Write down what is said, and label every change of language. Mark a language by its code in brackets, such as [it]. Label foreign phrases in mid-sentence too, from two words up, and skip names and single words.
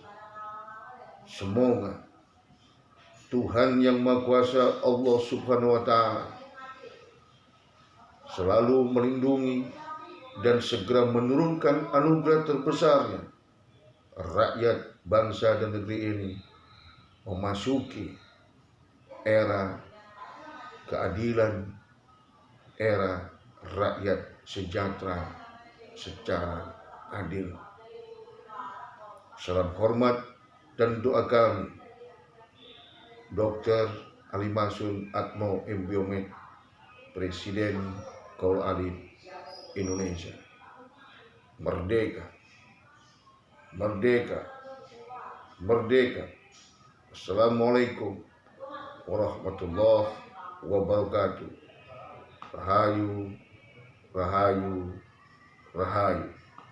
[id] Semoga Tuhan yang Maha Kuasa, Allah [ar] سبحانه وتعالى, [id] selalu melindungi dan segera menurunkan anugerah terbesarnya rakyat, bangsa, dan negeri ini memasuki era keadilan, era rakyat sejahtera secara adil. Salam hormat dan doa kami, Dr. Ali Mansur Atmo M.Biomed, Presiden Kaul Alit Indonesia. Merdeka, merdeka, merdeka. [ar] السلام عليكم ورحمة الله وبركاته. [id] Rahayu, rahayu, rahayu.